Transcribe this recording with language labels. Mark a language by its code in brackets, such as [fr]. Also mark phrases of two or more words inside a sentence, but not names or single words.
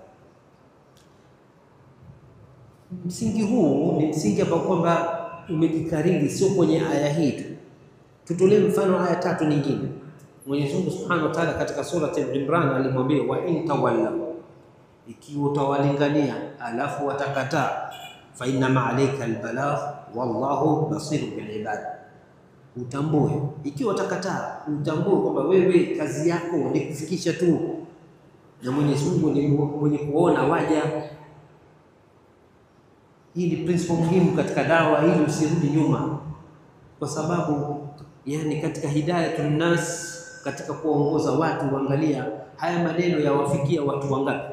[sw] Msingi huu ni msingi ambao kwamba umejikariri, sio kwenye aya hii tu. Tutolee mfano aya 3 nyingine. Mwenyezi Mungu [ar] سبحانه وتعالى [sw] katika surati Al-Imran alimwambia [ar] وإن تولوا, [sw] ikiwa utawalingania alafu watakataa, [ar] فإنما عليك البلاغ والله بصير بالعباد, [sw] utambue. Ikiwa watakataa, utambue kwamba wewe kazi yako ni kufikisha tu, na Mwenyezi Mungu ni mwenye kuona waja. Hii ni principle muhimu katika dawa, ili usirudi nyuma, kwa sababu yani katika [ar] هداية الناس, [sw] katika kuongoza watu, angalia haya maneno yawafikia watu wangapi?